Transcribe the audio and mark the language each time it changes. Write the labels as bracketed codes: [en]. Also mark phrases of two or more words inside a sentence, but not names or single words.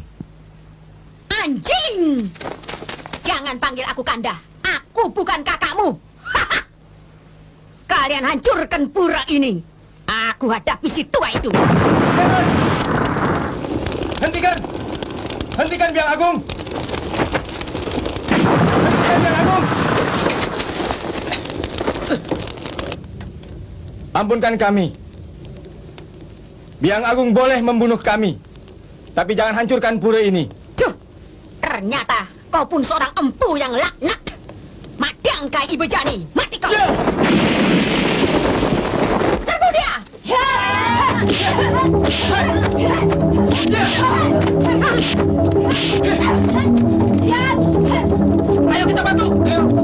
[id] Anjing! Jangan panggil aku Kanda. Aku bukan kakakmu. Kalian hancurkan pura ini. Aku hadapi si tua itu. Hentikan! Hentikan Biang Agung! Hentikan Biang Agung! Ampunkan kami. Biang Agung boleh membunuh kami, tapi jangan hancurkan pura ini. Ternyata kau pun seorang empu yang laknat. Madangkai Ibu Jani, mati kau. Serbu dia. Ayo kita bantu. Ayo.